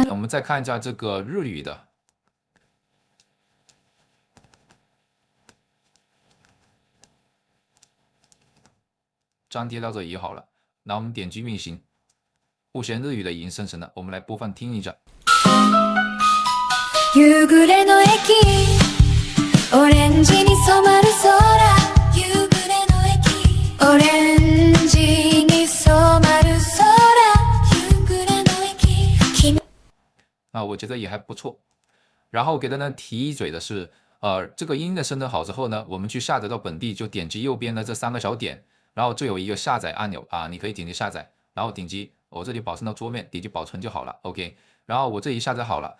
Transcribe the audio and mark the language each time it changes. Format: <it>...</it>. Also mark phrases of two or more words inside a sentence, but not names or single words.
<zh>我们再看一下这个日语的，粘贴到这里好了。那我们点击运行，目前日语的已经生成了，我们来播放听一下。</zh> <ja>夕暮れの駅オレンジに染まる空夕暮れの駅オレンジに染まる空夕暮れの駅</ja> <zh>我觉得也还不错。然后给大家提一嘴的是，这个音乐生成好之后呢，我们去下载到本地，就点击右边的这3个小点，然后就有一个下载按钮啊，你可以点击下载，然后点击我这里保存到桌面，点击保存就好了。OK， 然后我这里下载好了。</zh>